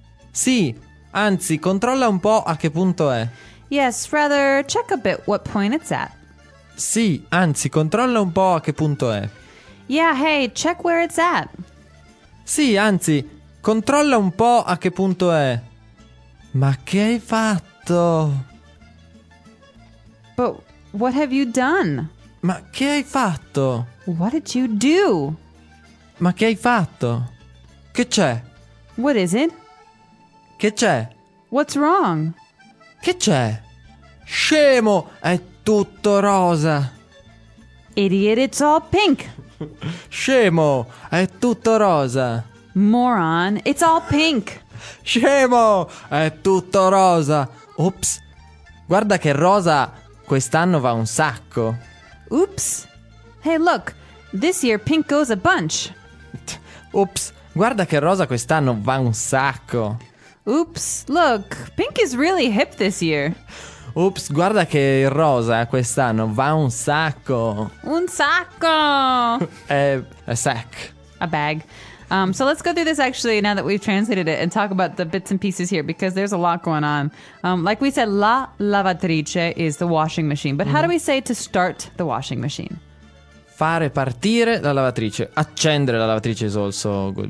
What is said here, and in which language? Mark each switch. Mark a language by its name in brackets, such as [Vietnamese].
[Italian] Sì, anzi, controlla un po' a che punto è. [English] Yes, rather, check a bit what point it's at. [Italian] Sì, anzi, controlla un po' a che punto è. [English] Yeah, hey, check where it's at. [Italian] Sì, anzi, controlla un po' a che punto è. Ma che hai fatto? [English] But what have you done? [Italian] Ma che hai fatto? [English] What did you do? [Italian] Ma che hai fatto? Che c'è? [English] What is it? [Italian] Che c'è? [English] What's wrong? [Italian] Che c'è? Scemo, è tutto rosa. [English] Idiot, it's all pink. [Italian] Scemo, è tutto rosa. [English] Moron, it's all pink. [Italian] Scemo, è tutto rosa. Ops, guarda che rosa quest'anno va un sacco. [English] Oops, hey look, this year pink goes a bunch. [Italian] Ops, guarda che rosa quest'anno va un sacco. [English] Oops, look, pink is really hip this year. [Italian] Ops, guarda che rosa quest'anno va un sacco. Un sacco. [English] A sack. A bag. So let's go through this actually now that we've translated it and talk about the bits and pieces here because there's a lot going on. Like we said, la lavatrice is the washing machine. But how do we say to start the washing machine? [Italian] Fare partire la lavatrice. Accendere la lavatrice [English] is also good.